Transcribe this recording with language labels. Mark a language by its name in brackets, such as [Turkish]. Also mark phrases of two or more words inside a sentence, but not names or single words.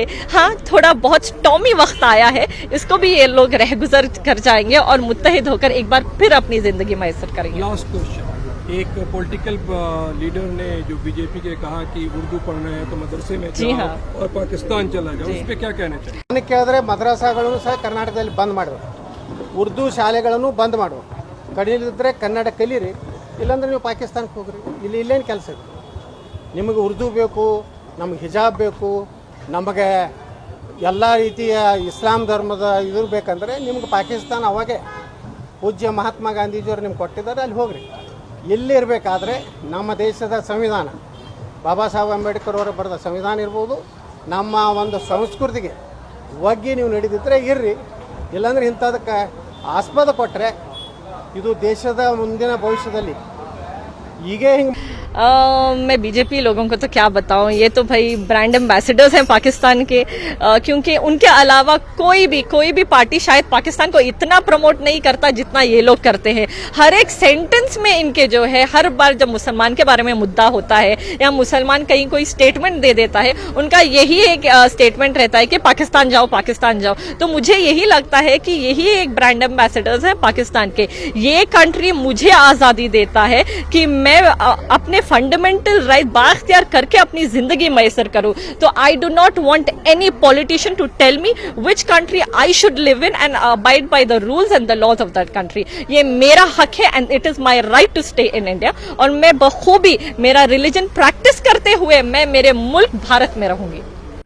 [Hindi] हाँ, थोड़ा बहुत स्टॉर्मी वक्त आया है, इसको भी ये लोग रहगुजर कर जाएंगे और मुत्तहिद होकर एक बार फिर अपनी जिंदगी मैसर करेंगे। [English] last question, [Hindi] एक [English] political leader [Hindi] ने जो बीजेपी के कहा कि उर्दू पढ़ना है तो मदरसे में जी जाओ हाँ। और पाकिस्तान चला जाओ, जी। उस पर क्या कहना चाहिए? [Kannada] ನನಗೆ ಕೇಳಿದ್ರೆ ಮದ್ರಸಾಗಳನ್ನು ಸಹ ಕರ್ನಾಟಕದಲ್ಲಿ ಬಂದ್ ಮಾಡಬೇಕು, ಉರ್ದು ಶಾಲೆಗಳನ್ನು ಬಂದ್ ಮಾಡಬೇಕು. ಕಲಿಲಿದ್ರೆ ಕನ್ನಡ ಕಲೀರಿ, ಇಲ್ಲಾಂದ್ರೆ ನೀವು ಪಾಕಿಸ್ತಾನಕ್ಕೆ ಹೋಗ್ರಿ. ಇಲ್ಲೇನು ಕೆಲಸ ಇದೆ ನಿಮಗೆ? ಉರ್ದು ಬೇಕು, ನಮಗೆ ಹಿಜಾಬ್ ಬೇಕು, ನಮಗೆ ಎಲ್ಲ ರೀತಿಯ ಇಸ್ಲಾಂ ಧರ್ಮದ ಇದು ಬೇಕಂದ್ರೆ ನಿಮ್ಗೆ ಪಾಕಿಸ್ತಾನ ಅವಾಗೆ ಪೂಜ್ಯ ಮಹಾತ್ಮ ಗಾಂಧೀಜಿಯವರು ನಿಮ್ಗೆ ಕೊಟ್ಟಿದ್ದಾರೆ, ಅಲ್ಲಿ ಹೋಗ್ರಿ. ಎಲ್ಲಿರಬೇಕಾದ್ರೆ ನಮ್ಮ ದೇಶದ ಸಂವಿಧಾನ, ಬಾಬಾ ಸಾಹೇಬ್ ಅಂಬೇಡ್ಕರ್ ಅವರು ಬರೆದ ಸಂವಿಧಾನ ಇರ್ಬೋದು, ನಮ್ಮ ಒಂದು ಸಂಸ್ಕೃತಿಗೆ ಒಗ್ಗಿ ನೀವು ನಡೆದಿದ್ದರೆ ಇರ್ರಿ. ಇಲ್ಲಾಂದ್ರೆ ಇಂಥದಕ್ಕೆ ಆಸ್ಪದ ಕೊಟ್ಟರೆ ಇದು ದೇಶದ ಮುಂದಿನ ಭವಿಷ್ಯದಲ್ಲಿ ಹೀಗೆ ಹಿಂಗೆ [Hindi] मैं बीजेपी लोगों को तो क्या बताऊं, ये तो भाई [English] brand ambassadors [Hindi] हैं पाकिस्तान के, क्योंकि उनके अलावा कोई भी पार्टी शायद पाकिस्तान को इतना प्रमोट नहीं करता जितना ये लोग करते हैं। हर एक सेंटेंस में इनके जो है, हर बार जब मुसलमान के बारे में मुद्दा होता है या मुसलमान कहीं कोई स्टेटमेंट दे देता है, उनका यही एक स्टेटमेंट रहता है कि पाकिस्तान जाओ, पाकिस्तान जाओ। तो मुझे यही लगता है कि यही एक [English] brand ambassadors [Hindi] हैं पाकिस्तान के। ये कंट्री मुझे आज़ादी देता है कि मैं अपने [English] fundamental right [Hindi] बाख्तियार करके अपनी जिंदगी मैसर करूं। [English] to I do not want any politician to tell me which country I should live in and abide by the rules and the laws of that country. [Hindi] ये मेरा हक है [English] and it is my right to stay in India, [Hindi] और मैं बखूबी मेरा रिलीजन प्रैक्टिस करते हुए मैं मेरे मुल्क भारत में रहूंगी।